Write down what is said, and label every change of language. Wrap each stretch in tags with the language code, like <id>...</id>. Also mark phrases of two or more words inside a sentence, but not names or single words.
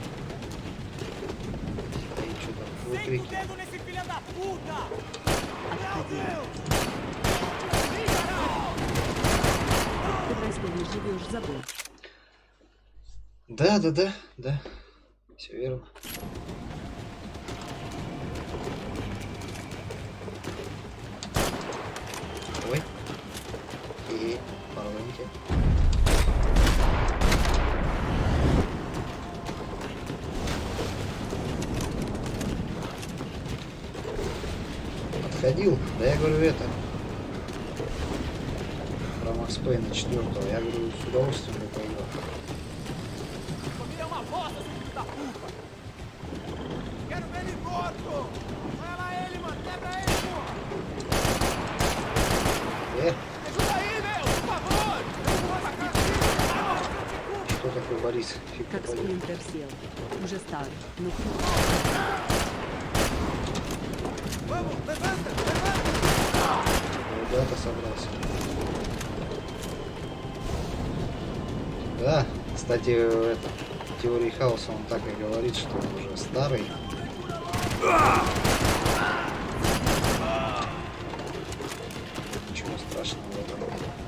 <ru>Стоит что-то выкрикивает.</ru> <pt>Dedo nesse filho da puta!</pt> <ru>Ты в Ростове живешь, забыл. Да. Все верно. Ой. И порваньте. Подходил? Да я говорю это. Про Макс Пейна 4-го. Я говорю, с удовольствием бы поиграл.</ru> <pt>Família é uma bosta, seu filho da puta! Quero ver ele morto! Olha lá ele, mano! Quebra ele, porra! Me Ajuda aí, meu! Por favor! Eu vou atacar aqui!</pt> <ru>Что такое Борис? Фиг Как попадет. спринтер сел. Уже старый. Ну</ru> <pt>Vamos, levanta! Levanta!</pt> <ru>Куда-то собрался. Да, кстати, это, в теории хаоса он так и говорит, что он уже старый. Ничего страшного в этом нет.</ru>